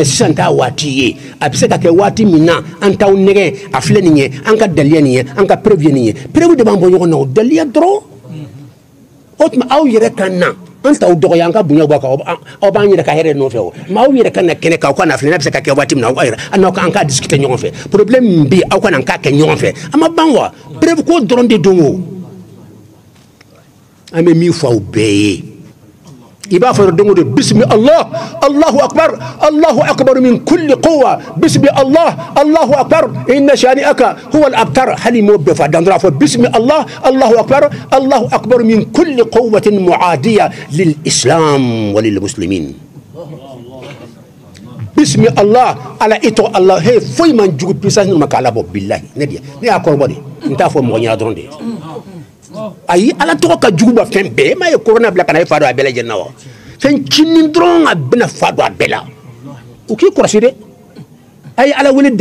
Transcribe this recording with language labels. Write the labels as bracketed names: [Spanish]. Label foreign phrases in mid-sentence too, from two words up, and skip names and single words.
[Bambara] sisan t'a waati ye a bɛ se ka kɛ waati min na an t'aw nɛgɛ a filɛ nin ye an ka daliya nin ye an ka preuve ye nin ye preuve de b'an bɔ ɲɔgɔn na o daliya dɔrɔn o tuma aw yɛrɛ ka na an t'aw dɔgɔya an ka bonya bɔ aw b'an yɛrɛ ka hɛrɛ nɔfɛ o mais aw yɛrɛ ka na kɛnɛ kan aw ka na filɛ n'a bɛ se ka kɛ waati min na aw yɛrɛ an k'a discuter ɲɔgɔn fɛ problème min bɛ yen aw ka na an k'a kɛ ɲɔgɔn fɛ a ma ban wa preuve ko dɔrɔn de don o an bɛ min fɔ aw bɛɛ ye i b'a fɔ don o don [Arabic] بسم الله الله أكبر من كل قوة بسم الله الله أكبر إن شانئك هو الأبتر [Bambara] hali mo bɛɛ fɔ dan dɔrɔn a fɔ [Arabic] بسم الله الله أكبر من كل قوة معادية للإسلام وللمسلمين بسم الله [Bambara] ala ito allah he foyi man jugu puissance ma k'ala bɔ billahi ne y'a kɔrɔbɔ de n t'a fɔ mɔgɔ ɲɛna dɔrɔn de ayi ala tɔgɔ ka jugu ba fɛn bɛɛ ma ye corona bila ka na e fa don a bɛɛ lajɛlen na wa fɛn cinin dɔrɔn a bɛna fa don a bɛɛ la u k'i kɔlɔsi dɛ a ye ala wele